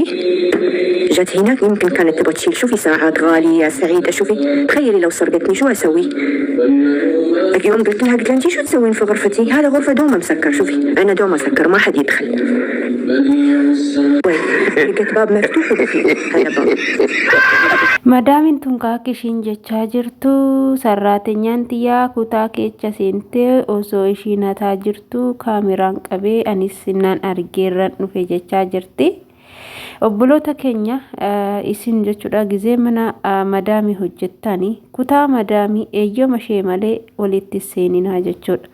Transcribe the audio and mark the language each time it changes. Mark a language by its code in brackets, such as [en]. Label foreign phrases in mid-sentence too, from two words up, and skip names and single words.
[ar] جت هناك يمكن كانت تبغى تشيل. شوفي ساعات غالية يا سعيدة. شوفي تخيلي لو سرقتني شو أسوي؟ يوم قلت لها انتي شو تسوين في غرفتي؟ هذا غرفة دومة مسكر. شوفي أنا دومة مسكر ما حد يدخل. وين لقيت باب مفتوح وقفلي هذا باب. [om] Madaamin tun kaakishiin jechaa jirtu sarraatenyaan xiyyaa kutaa keecha seentee osoo ishiin hataa jirtu kaameraan qabee anis sinnaan argeerran dhufe jechaa jirti. Obboloota keenya isin jechuudha gizee mana madaamii hojjettanii kutaa madaamii eeyyama ishee malee walitti seeninaa jechuudha.